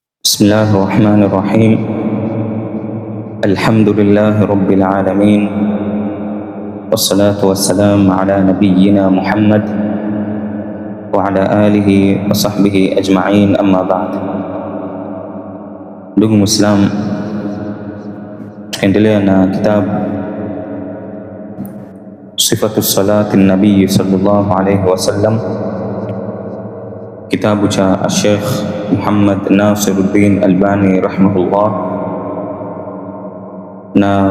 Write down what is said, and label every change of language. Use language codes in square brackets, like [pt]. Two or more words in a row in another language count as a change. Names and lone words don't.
[ar] بسم الله الرحمن الرحيم. الحمد لله رب العالمين، والصلاة والسلام على نبينا محمد وعلى آله وصحبه أجمعين، أما بعد. [sw] Ndugu Muislamu, tukiendelea na kitabu Sifatu salati nabii [ar] صلى الله عليه وسلم, [sw] kitabu cha Sheikh Muhammad Nasiruddin Albani rahimahullah, na